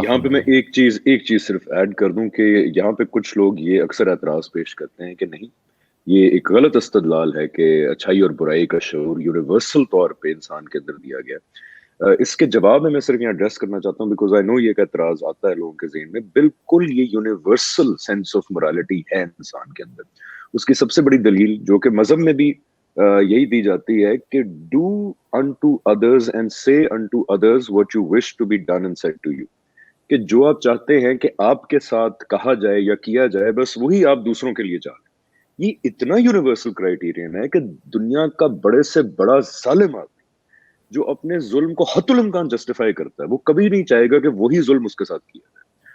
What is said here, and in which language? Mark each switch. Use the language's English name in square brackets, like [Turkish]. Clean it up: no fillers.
[Urdu] یہاں پہ میں ایک چیز صرف ایڈ کر دوں کہ یہاں پہ کچھ لوگ یہ اکثر اعتراض پیش کرتے ہیں کہ نہیں, یہ ایک غلط استدلال ہے کہ اچھائی اور برائی کا شعور یونیورسل طور پہ انسان کے اندر دیا گیا. اس کے جواب میں صرف یہاں ایڈریس کرنا چاہتا ہوں [English] because I know [Urdu] یہ ایک اعتراض آتا ہے لوگوں کے ذہن میں. بالکل یہ یونیورسل سینس آف morality ہے انسان کے اندر. اس کی سب سے بڑی دلیل جو کہ [English] مذہب میں بھی یہی دی جاتی ہے کہ do unto others and say unto others what you wish to be done and said to you. [Urdu] کہ جو آپ چاہتے ہیں کہ آپ کے ساتھ کہا جائے یا کیا جائے بس وہی آپ دوسروں کے لیے چاہیں. یہ اتنا یونیورسل کرائیٹیرین ہے کہ دنیا کا بڑے سے بڑا ظالم آدمی جو اپنے ظلم کو حتی الامکان جسٹیفائی کرتا ہے وہ کبھی نہیں چاہے گا کہ وہی ظلم اس کے ساتھ کیا جائے.